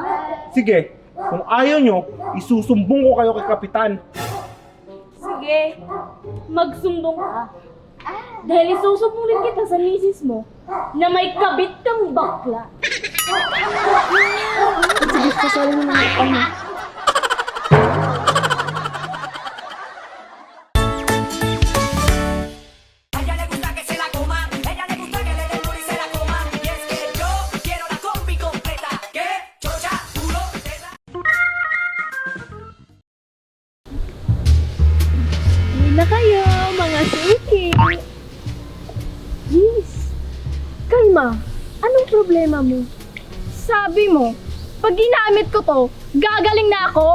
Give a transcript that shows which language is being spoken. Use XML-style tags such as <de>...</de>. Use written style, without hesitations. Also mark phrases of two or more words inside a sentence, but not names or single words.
<tl>Sige, kung ayaw nyo, isusumbong ko kayo kay Kapitan. Sige, magsumbong ka. Dahil isusumbong kita sa misis mo na may kabit kang bakla. Sige, kasali mo naman ako.</tl> <es>Ella le gusta que se la coma, ella le gusta que le den duro y se la coma. Y es que yo quiero la combi completa, que chocha, culo, teta.</es> <tl>Hindi na kayo, mga suki. Yes. Kalma, anong problema mo? Sabi mo, pag ginamit ko to, gagaling na ako?</tl>